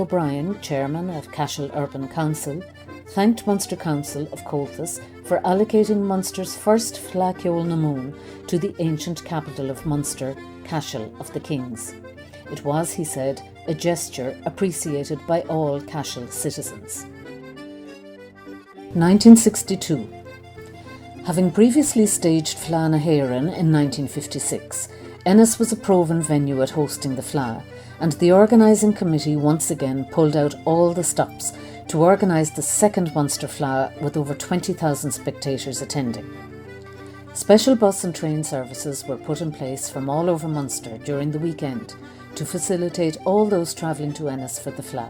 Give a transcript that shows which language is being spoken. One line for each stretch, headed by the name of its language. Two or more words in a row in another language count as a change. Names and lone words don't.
English: O'Brien, Chairman of Cashel Urban Council, thanked Munster Council of Comhaltas for allocating Munster's first Fleadh Cheoil na Moon to the ancient capital of Munster, Cashel of the Kings. It was, he said, a gesture appreciated by all Cashel citizens. 1962. Having previously staged Fleadh na hÉireann in 1956, Ennis was a proven venue at hosting the Fleadh, and the organising committee once again pulled out all the stops to organise the second Munster Fleadh with over 20,000 spectators attending. Special bus and train services were put in place from all over Munster during the weekend to facilitate all those travelling to Ennis for the Fleadh.